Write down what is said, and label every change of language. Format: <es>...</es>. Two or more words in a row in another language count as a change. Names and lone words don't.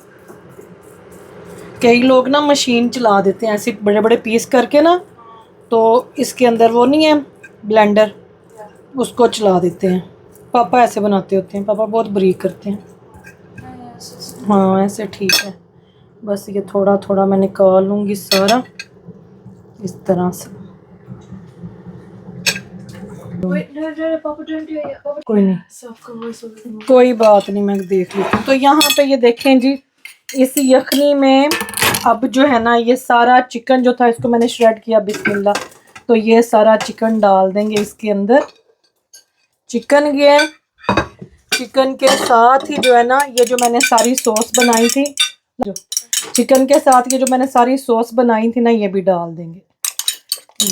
<hi>कई लोग ना मशीन चला देते हैं ऐसे बड़े बड़े पीस करके ना, तो इसके अंदर वो नहीं है ब्लेंडर, उसको चला देते हैं। पापा ऐसे बनाते होते हैं, पापा बहुत बारीक करते हैं। हाँ ऐसे ठीक है। बस ये थोड़ा थोड़ा मैं निकाल लूँगी सारा इस तरह से।</hi> <en>Wait, no, Papa, don't do it yet. Papa,</en> <hi>कोई नहीं, self-conscious. कोई बात नहीं, मैं देख लेती हूँ। तो यहाँ पे ये देखें जी, इस यखनी में अब जो है ना ये सारा चिकन जो था इसको मैंने श्रेड किया, बिस्मिल्लाह। तो ये सारा चिकन डाल देंगे इसके अंदर। चिकन गया, चिकन के साथ ही जो है ना ये जो मैंने सारी सॉस बनाई थी, जो चिकन के साथ ये जो मैंने सारी सॉस बनाई थी ना ये भी डाल देंगे।</hi>